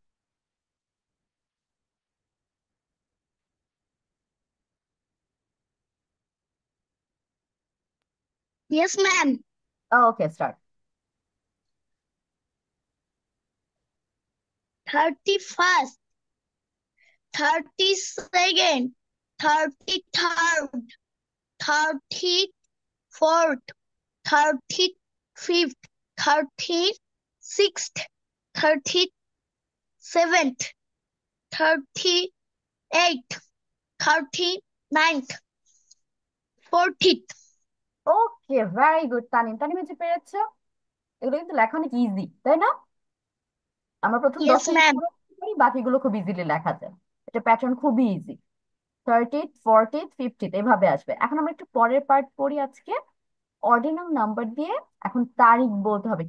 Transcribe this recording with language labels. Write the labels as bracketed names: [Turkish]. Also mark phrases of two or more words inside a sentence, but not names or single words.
[English] Yes, ma'am. Oh, okay, start. 31st, 32nd, 33rd, 34th, 35th, 5th, 30th, 6th, 37th, 38th, 39th, 40th. okay, very good [Bangla] তানিম। তানিম হচ্ছে পেরেছো। এগুলো কিন্তু লেখা অনেক ইজি, তাই না? আমরা প্রথম [English] Yes, [Bangla] 10টা যদি [English] ma'am. [Bangla] পুরো করতে পারি, বাকিগুলো খুব ইজিলি লেখা যায়। এটা প্যাটার্ন খুবই ইজি। 30th, 40th, 50th এভাবে আসবে। এখন আমরা একটু পরের পার্ট পড়ি আজকে। [English] ordinal number [Bangla] দিয়ে এখন তারিখ বলতে হবে।